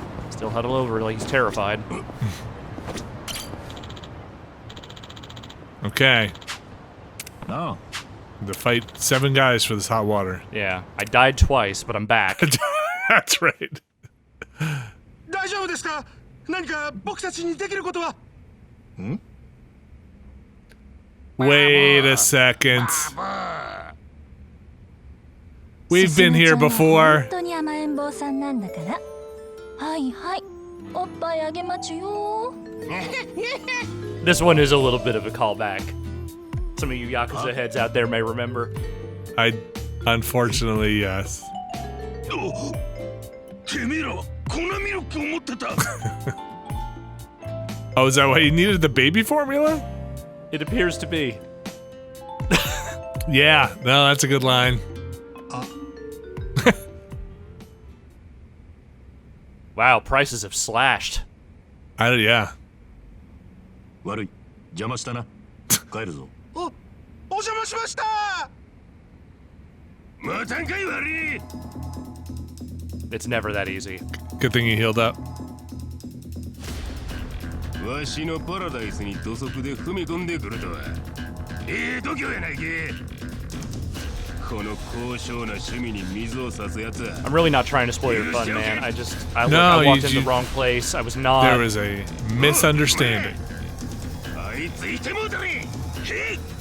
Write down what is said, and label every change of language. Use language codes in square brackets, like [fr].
[en] Still huddled over like he's terrified. Okay. No. To fight 7 guys for this hot water. Yeah, I died twice, but I'm back. That's right. [ja] 大丈夫ですか？何か僕たちにできることは？ [en] Wait a second. We've been here before. [ja] 本当に甘えん坊さんなんだから。はいはい。おっぱいあげまちゅよ。 [en] This one is a little bit of a callback. Some of you Yakuza heads out there may remember. Unfortunately, yes. [ja] てめえらは粉ミルクを持ってた。 [en] Oh, is that why you needed the baby formula? It appears to be. Yeah, no, that's a good line. Wow, prices have slashed. Yeah. [ja] 悪い。邪魔したな。帰るぞ。お邪魔しました。またんかい悪い。 [en] It's never that easy. Good thing you healed up. [ja] わしのパラダイスに土足で踏み込んでくるとは。度胸やないけ。この高尚な趣味に水を差すやつは。 [en] I'm really not trying to spoil your fun, man. I No, walked in you- the wrong place. I was not. There was a misunderstanding. [ja] あいついてもうたね。へい。